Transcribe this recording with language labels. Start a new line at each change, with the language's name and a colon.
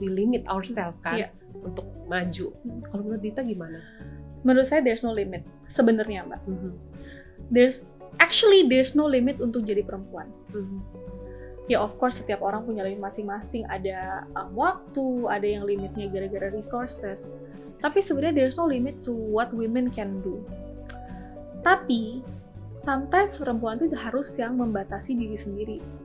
English: We limit ourselves
Indonesian: kan untuk maju. Kalau menurut Dita gimana? Menurut saya
English: there's no limit
Indonesian: sebenarnya Mbak.
English: There's no limit
Indonesian: untuk jadi perempuan. Ya
English: of course
Indonesian: setiap orang punya limit masing-masing. Ada waktu, ada yang limitnya gara-gara resources. Tapi sebenarnya
English: there's no limit to what women can do.
Indonesian: Tapi
English: sometimes
Indonesian: perempuan itu harus yang membatasi diri sendiri.